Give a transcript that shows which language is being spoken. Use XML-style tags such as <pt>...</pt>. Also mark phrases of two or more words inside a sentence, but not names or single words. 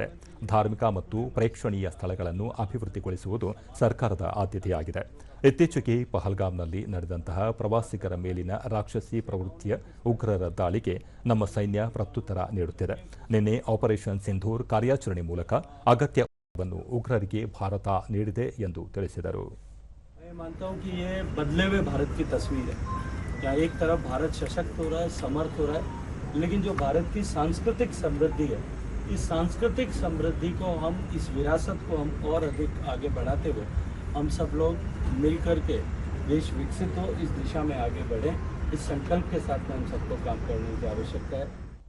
<kn>ಧಾರ್ಮಿಕ ಮತ್ತು ಪ್ರೇಕ್ಷಣೀಯ ಸ್ಥಳಗಳನ್ನು ಅಭಿವೃದ್ಧಿಗೊಳಿಸುವುದು ಸರ್ಕಾರದ ಆದ್ಯತೆಯಾಗಿದೆ. ಇತ್ತೀಚೆಗೆ ಪಹಲ್ಗಾಮ್ನಲ್ಲಿ ನಡೆದಂತಹ ಪ್ರವಾಸಿಗರ ಮೇಲಿನ ರಾಕ್ಷಸಿ ಪ್ರವೃತ್ತಿಯ ಉಗ್ರರ ದಾಳಿಗೆ ನಮ್ಮ ಸೈನ್ಯ ಪ್ರತ್ಯುತ್ತರ ನೀಡುತ್ತಿದೆ. ನಿನ್ನೆ ಆಪರೇಷನ್ ಸಿಂಧೂರ್ ಕಾರ್ಯಾಚರಣೆ ಮೂಲಕ ಅಗತ್ಯ उग्रರಿಗೆ ಭಾರತ ನೀಡಿದೆ ಎಂದು ತಿಳಿಸಿದರು.</kn> <hi>मैं मानता हूं कि ये बदले हुए भारत की तस्वीर है, जहाँ एक तरफ भारत सशक्त हो रहा है, समर्थ हो रहा है, लेकिन जो भारत की सांस्कृतिक समृद्धि है, इस सांस्कृतिक समृद्धि को हम, इस विरासत को हम और अधिक आगे बढ़ाते हुए हम सब लोग मिलकर के देश विकसित हो, इस दिशा में आगे बढ़ें, इस संकल्प के साथ में हम सबको काम करने की आवश्यकता है.</hi>